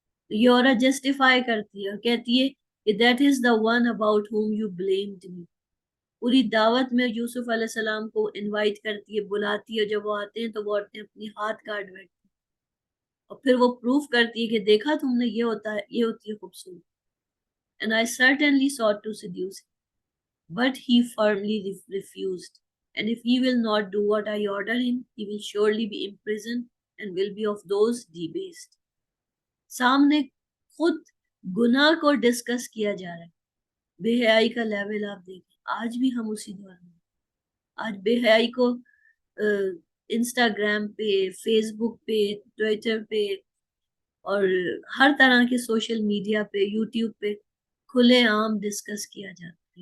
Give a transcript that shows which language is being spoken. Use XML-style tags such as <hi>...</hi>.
<ur>یہ عورت جسٹیفائی کرتی ہے اور کہتی ہے کہ</ur> <en>That is the one about whom you blamed me.</en> <ur>پوری دعوت میں یوسف علیہ السلام کو انوائٹ کرتی ہے، بلاتی ہے، جب وہ آتے ہیں تو وہ عورتیں اپنی ہاتھ کاٹ بیٹھتی ہیں، اور پھر وہ پروف کرتی ہے کہ دیکھا تم نے، یہ ہوتا ہے، یہ ہوتی ہے خوبصورت.</ur> <en>And I certainly sought to seduce him, but he firmly refused. And if he will not do what I order him, he will surely be imprisoned and will be of those debased.</en> <ur>سامنے خود گناہ کو discuss کیا جا رہا ہے. بے حیائی کا لیول آپ دیکھیں، آج بھی ہم اسی دور میں. آج بے حیائی کو انسٹاگرام پہ، فیس بک پہ، ٹویٹر پہ اور ہر طرح کے سوشل میڈیا پہ، یوٹیوب پہ کھلے عام ڈسکس کیا جاتا ہے.</ur>